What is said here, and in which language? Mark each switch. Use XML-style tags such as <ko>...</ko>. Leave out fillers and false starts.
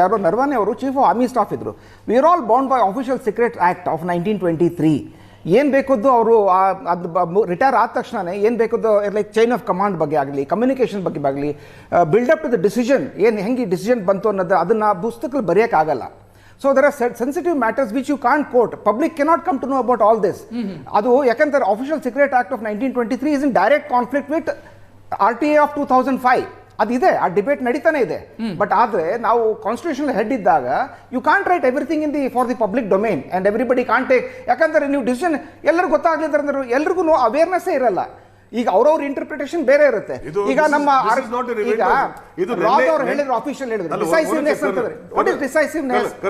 <kn>ಯಾರೋ ನರವಣೆ ಅವರು chief of army staff ಇದ್ರು.</kn> <en>We are all bound by official secret act of 1923.</en> <kn>ಏನು ಬೇಕದ್ದು ಅವರು ಅದು ರಿಟೈರ್ ಆದ ತಕ್ಷಣನೇ ಏನು ಬೇಕದ್ದು ಲೈಕ್ ಚೈನ್ ಆಫ್ ಕಮಾಂಡ್ ಬಗ್ಗೆ ಆಗಲಿ, ಕಮ್ಯುನಿಕೇಷನ್ ಬಗ್ಗೆ ಆಗಲಿ,</kn> <en>buildup to the decision,</en> <kn>ಏನು ಹೆಂಗೆ ಡಿಸಿಷನ್ ಬಂತು ಅನ್ನೋದು ಅದನ್ನು ಪುಸ್ತಕದಲ್ಲಿ ಬರೆಯೋಕ್ಕಾಗಲ್ಲ.</kn> <en>So there are sensitive matters which you can't quote. Public cannot come to know about all this.</en> <kn>ಅದು ಯಾಕಂದ್ರೆ</kn> <en>Official Secret Act of 1923 is in direct conflict with RTA of 2005.</en> <kn>ಅದಿದೆ, ಆ ಡಿಬೇಟ್ ನಡೀತಾನೆ ಇದೆ.</kn> <en>but</en> <kn>ಆದರೆ ನಾವು ಕಾನ್ಸ್ಟಿಟ್ಯೂಷನಲ್ ಹೆಡ್ ಇದ್ದಾಗ</kn> <en>You can't write everything in the for the public domain and everybody can't take.</en> <kn>ಯಾಕಂದ್ರೆ ನೀವು ಡಿಸಿಷನ್ ಎಲ್ಲರಿಗೂ ಗೊತ್ತಾಗ್ಲಿದ್ರೆ ಅಂದ್ರೆ ಎಲ್ರಿಗೂ ಅವೇರ್ನೆಸ್ಸೇ ಇರಲ್ಲ. ಈಗ ಅವ್ರವ್ರ ಇಂಟರ್ಪ್ರಿಟೇಷನ್ ಬೇರೆ ಇರುತ್ತೆ. ಈಗ ನಮ್ಮ ಈಗ ರಾವ್ ಅವರು ಹೇಳಿದ್ರು, ಆಫೀಷಿಯಲ್ ಹೇಳಿದ್ರು ಡಿಸೈಸಿವ್ನೆಸ್ ಅಂತಂದ್ರೆ</kn> <en>What is decisiveness?</en>